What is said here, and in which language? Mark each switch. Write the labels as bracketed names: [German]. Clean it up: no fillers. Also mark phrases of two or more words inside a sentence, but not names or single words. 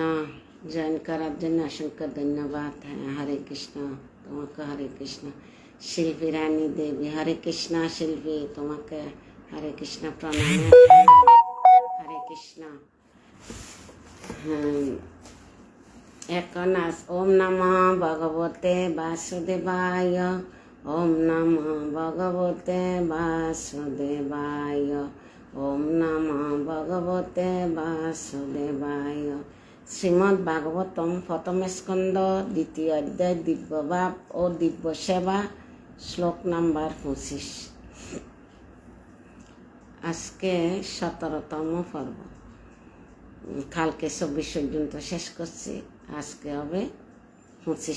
[Bangla] জয়েন করার জন্য অসংখ্য ধন্যবাদ। হরে কৃষ্ণ। তোমাকে হরে কৃষ্ণ। শিল্পী রানী দেবী হরে কৃষ্ণ। শিল্পী তোমাকে হরে কৃষ্ণ প্রণাম। হরে কৃষ্ণ। [Sanskrit] এখন ওম নমঃ ভগবতে বাসুদেবায়। ওম নমঃ ভগবতে বাসুদেবায়। ওম নমঃ ভগবতে বাসুদেবায়। [Bangla] শ্রীমদ্ ভাগবতম প্রথম স্কন্ধ দ্বিতীয় অধ্যায় দিব্যভাব ও দিব্য সেবা শ্লোক নাম্বার 25। আজকে 17তম পর্ব। কালকে 24 পর্যন্ত শেষ করছি, আজকে হবে 25।